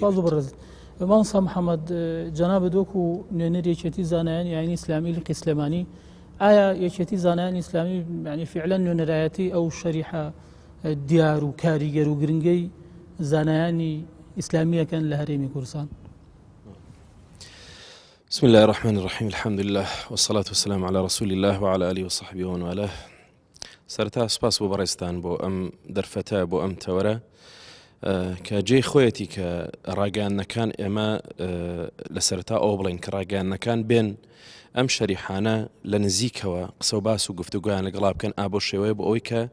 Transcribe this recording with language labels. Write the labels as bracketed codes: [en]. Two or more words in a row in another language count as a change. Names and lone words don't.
[ckb] مامۆستا محەممەد جەنابەت وەکو نوێنەر یەکێتی زانایانی ئاینی ئیسلامی لقی سلێمانی ئایا یەکێتی زانایانی ئیسلامی یعنی فعلا نوێنەرایەتی ئەو شەریحە دیار و کاریگەر و گرنگەی زانایانی ئیسلامیەکەن لە هەرێمی کوردستان؟ [ar] بسم الله الرحمن الرحيم الحمد لله والصلاة والسلام على رسول الله وعلى آله وصحبه ومن والاه. [ckb] سرتا سپاس بۆ بەڕێستان بۆ ئەم دەرفەتە بۆ ئەم تەوەرە کە جێی خۆیەتی کە ڕاگەیاندنەکان ئێمە لە سەرتا ئەو بڵین کە ڕاگەیاندنەکان بێن ئەم شەریحانە لە نزیکەوە قسە و باس و گفتوگویان لەگەڵا بکەن ئابۆ شێوەیە بۆ ئەوەی کە